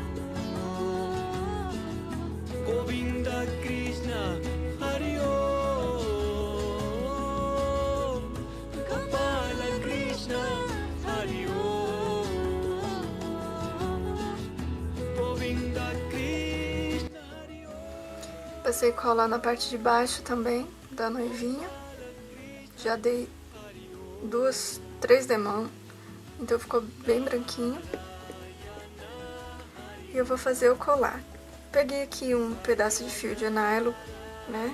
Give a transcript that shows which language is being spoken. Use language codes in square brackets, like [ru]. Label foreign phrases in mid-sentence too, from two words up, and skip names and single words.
[sa] Govinda Krishna Hari Om, Gopala Krishna Hari Om, Govinda Krishna Hari Om. [pt] Passei cola na parte de baixo também da noivinha. Já dei 2, 3 demãos, então ficou bem branquinho. E eu vou fazer o colar. Peguei aqui um pedaço de fio de nylon, né?